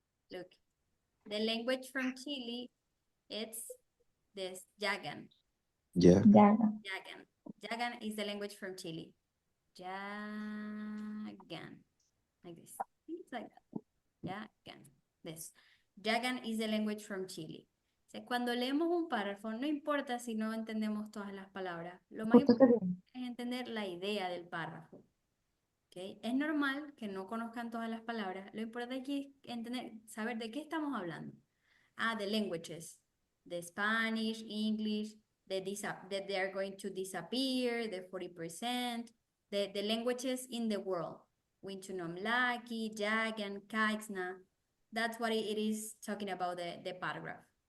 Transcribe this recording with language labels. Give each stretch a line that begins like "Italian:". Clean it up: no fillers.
English: Look, the language from Chile, it's this Yagan. Yeah. Yaga. Yagan. Yagan is the language from Chile. Yagan. Like this. It's like that. Yagan. This. Yagan is the language from Chile.
Spanish: O sea, cuando leemos un párrafo, no importa si no entendemos todas las palabras. Lo más importante es entender la idea del párrafo. ¿Okay? Es normal que no conozcan todas las palabras. Lo importante aquí es entender, saber de qué estamos hablando.
English: The languages. The Spanish, English, that they are going to disappear, the 40%, the languages in the world. Wintunomlaki, Yagan, Kaixna. That's what it is talking about the paragraph.